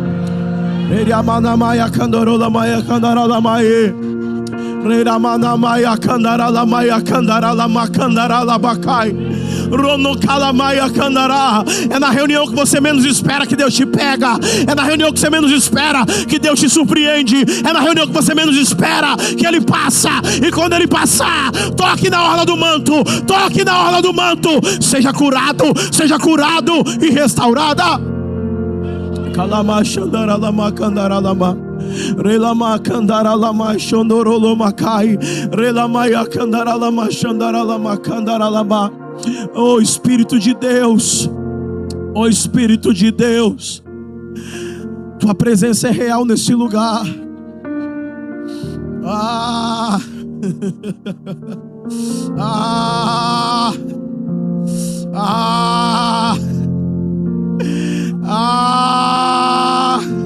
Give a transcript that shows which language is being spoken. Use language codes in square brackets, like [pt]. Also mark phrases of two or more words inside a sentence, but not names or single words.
[pt] É na reunião que você menos espera que Deus te pega. É na reunião que você menos espera que Deus te surpreende. É na reunião que você menos espera que Ele passa. E quando Ele passar, toque na orla do manto. Toque na orla do manto. Seja curado e restaurada. Relama candara lama shondorolo makai, relama ya candara lama shandara lama candara lama. Oh Espírito de Deus, oh Espírito de Deus, tua presença é real nesse lugar. Ah, ah, ah, ah.